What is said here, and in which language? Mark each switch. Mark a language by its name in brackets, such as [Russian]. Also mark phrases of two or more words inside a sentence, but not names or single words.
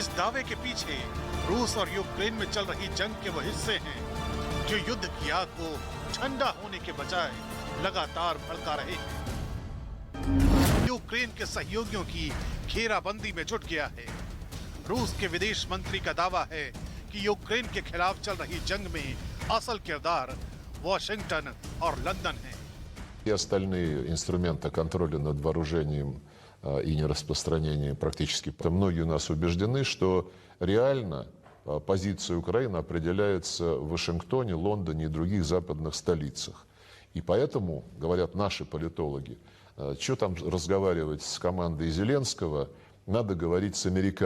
[Hindi] इस दावे के पीछे रूस और यूक्रेन में चल रही जंग के वो हिस्से हैं जो युद्ध की आग को ठंडा होने के बजाय लगातार भड़का रहे हैं। यूक्रेन के सहयोगियों की घेराबंदी में जुट गया है। रूस के विदेश मंत्री का दावा है कि यूक्रेन के खिलाफ चल रही जंग में असल किरदार वाशिंगटन और लंदन है। [Russian] И остальные инструменты контроля над вооружением и нераспространением практически. Многие у нас убеждены, что реально позиция Украины определяется в Вашингтоне, Лондоне и других западных столицах. И поэтому, говорят наши политологи, что там разговаривать с командой Зеленского, надо говорить с американцами.